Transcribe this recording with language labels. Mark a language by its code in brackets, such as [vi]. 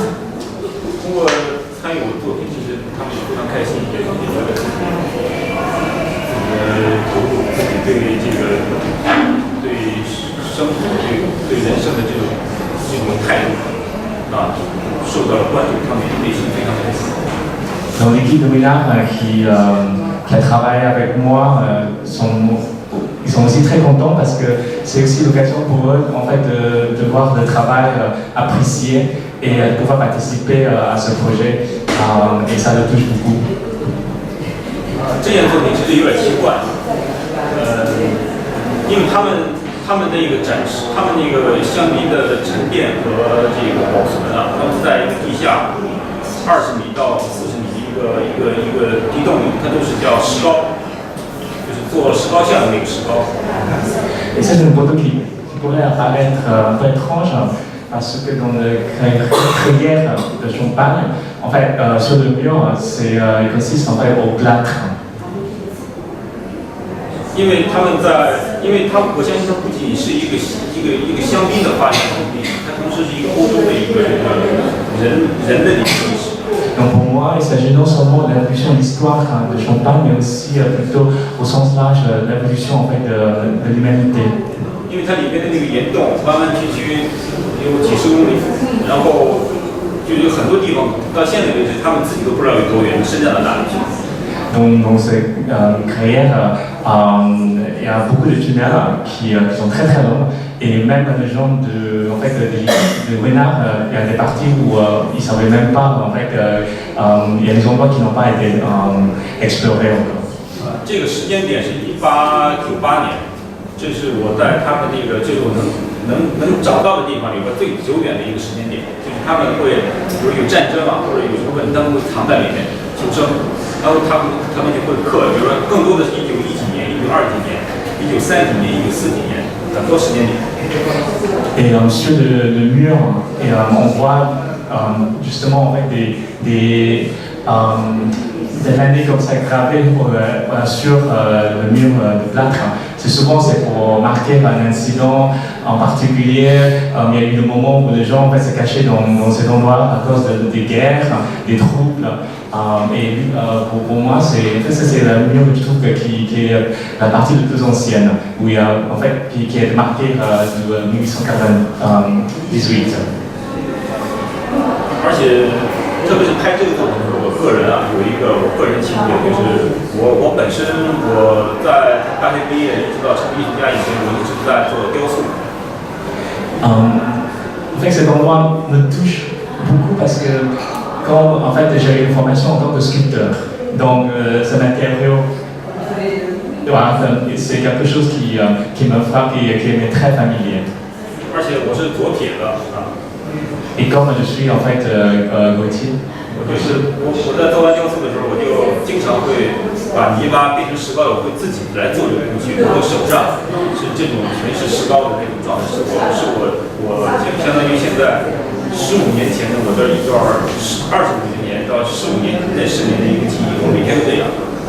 [zh] 通过参与我的作品，其实他们也非常开心，也觉得投入自己对这个对。生活对人生的这种态度啊，受到了关注，他们内心非常开心。 [fr] Donc l'équipe de Willard qui a travaillé avec moi, ils sont aussi très contents parce que c'est aussi l'occasion pour eux en fait de voir le travail apprécié et de pouvoir participer à ce projet et ça le touche beaucoup. [zh] 这件作品其实有点奇怪，因为他们的一个展示，他们那个香槟的沉淀和这个保存啊，他们在一个地下20米到40米一个地洞里，它都是叫石膏，就是做石膏像的那个石膏。 [fr] Et c'est une photo qui pourrait apparaître un peu étrange parce que dans le crayère de champagne, en fait, sur le mur, il consiste en fait au plâtre. [zh] 因为我相信它不仅是一个香槟的发现场地，它同时是一个欧洲的一个人的历史。 [fr] Donc pour moi, il s'agit non seulement de l'évolution de l'histoire de Champagne, mais aussi plutôt au sens large de l'évolution en fait de l'humanité. [zh] 因为它里面的那个岩洞弯弯曲曲有几十公里，然后就有很多地方到现在为止，他们自己都不知道有多远，伸展到哪里去。 [fr] Dans ces carrières, il y a beaucoup de tunnels qui sont très très longs et même les gens de Willard, il y a des parties où ils ne savaient même pas, en fait, il y a des endroits qui n'ont pas été explorés encore. [zh] 这个时间点是1898年，这是我在他们那个这种能找到的地方里边最久远的一个时间点，就是他们会比如有战争啊，或者有什么问题，他们会藏在里面求生。然后他们就会刻，比如说更多的是1910几年、1920几年、1930几年、1940几年很多时间点。 [fr] Et sur le mur, et on voit justement en fait des années comme ça gravées sur le mur de plâtre. Souvent c'est pour marquer un incident en particulier. Il y a eu des moments où les gens en fait, se cachaient dans cet endroit à cause des guerres, des troubles. Pour moi, c'est la mur que je trouve qui est la partie la plus ancienne, où il y a, en fait, qui est marquée de 1898. [zh] 而且，特别是拍这个作品的时候，我个人啊有一个我个人情节，就是我本身我在大学毕业一直到成为艺术家以前，我一直在做雕塑。 [fr] En fait, cet endroit me touche beaucoup parce que quand en fait, j'ai eu une formation en tant que sculpteur, donc ce matériau, voilà, c'est quelque chose qui me frappe et qui m'est très familier. [zh] 而且我是左撇的啊。 [fr] Et comme je suis en fait Gauthier, [zh] 我在做完雕塑的时候，我就经常会把泥巴变成石膏，我会自己来做这个东西。我手上是这种全是石膏的那种状态，是我相当于现在15年前的我的一段25年到15年那10年的一个记忆，我每天都这样。